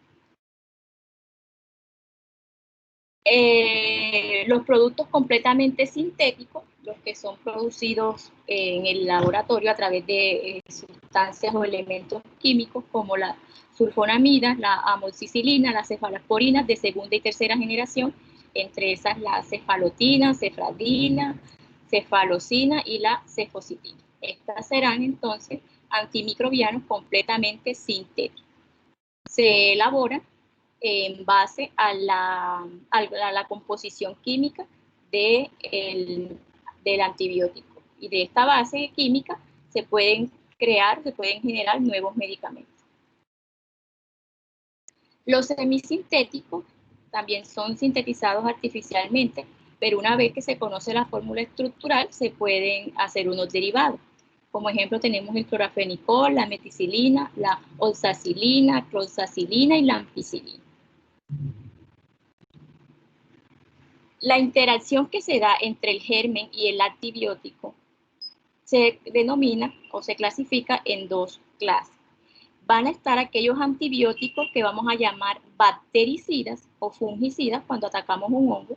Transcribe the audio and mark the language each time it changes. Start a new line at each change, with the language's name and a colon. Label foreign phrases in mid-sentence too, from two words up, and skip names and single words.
Spanish: Los productos completamente sintéticos, los que son producidos en el laboratorio a través de sustancias o elementos químicos como la sulfonamida, la amoxicilina, las cefalosporinas de segunda y tercera generación, entre esas la cefalotina, cefradina, cefalocina y la cefocitina. Estas serán entonces antimicrobianos completamente sintéticos. Se elaboran en base a la composición química del antibiótico. Y de esta base química se pueden generar nuevos medicamentos. Los semisintéticos también son sintetizados artificialmente, pero una vez que se conoce la fórmula estructural, se pueden hacer unos derivados. Como ejemplo tenemos el clorafenicol, la meticilina, la oxacilina, cloxacilina y la ampicilina. La interacción que se da entre el germen y el antibiótico se denomina o se clasifica en dos clases. Van a estar aquellos antibióticos que vamos a llamar bactericidas o fungicidas cuando atacamos un hongo.